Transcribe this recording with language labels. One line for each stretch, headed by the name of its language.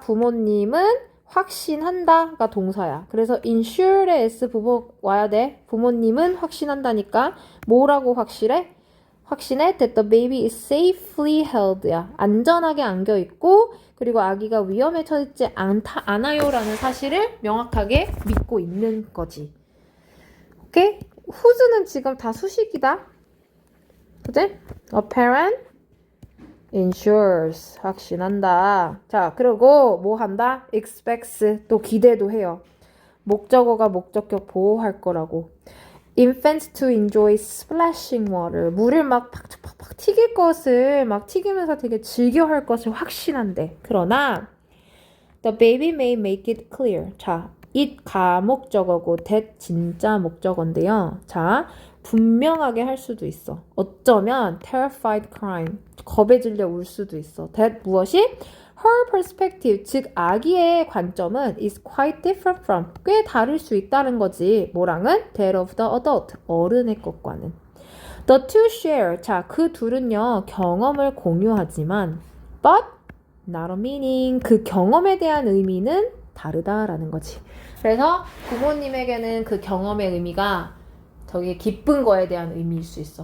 Korean: 부모님은 확신한다가 동사야. 그래서 insure에 s 부분 와야 돼. 부모님은 확신한다니까 뭐라고 확실해?
English: 확신해 that the baby is safely held야.
Korean: 안전하게 안겨 있고 그리고 아기가 위험에 처해있지 않아요라는 사실을 명확하게 믿고 있는 거지. 오케이? who's는 지금 다 수식이다. 그치?
English: A parent ensures 확신한다.
Korean: 자, 그리고 뭐 한다? expects 또 기대도 해요. 목적어가 목적격 보호할 거라고.
English: Infants to enjoy splashing water.
Korean: 물을 막 팍팍팍 튀길 것을 막 튀기면서 되게 즐겨 할 것을 확신한대.
English: 그러나 the baby may make it clear.
Korean: 자, it 가목적어고 that 진짜 목적어인데요. 자, 분명하게 할 수도 있어.
English: 어쩌면 terrified crying.
Korean: 겁에 질려 울 수도 있어. that 무엇이?
English: Her perspective,
Korean: 즉 아기의 관점은
English: is quite different from,
Korean: 꽤 다를 수 있다는 거지. 뭐랑은?
English: that of the adult,
Korean: 어른의 것과는.
English: The two share,
Korean: 자, 그 둘은요, 경험을 공유하지만
English: but not a meaning,
Korean: 그 경험에 대한 의미는 다르다라는 거지. 그래서 부모님에게는 그 경험의 의미가 저기 기쁜 거에 대한 의미일 수 있어.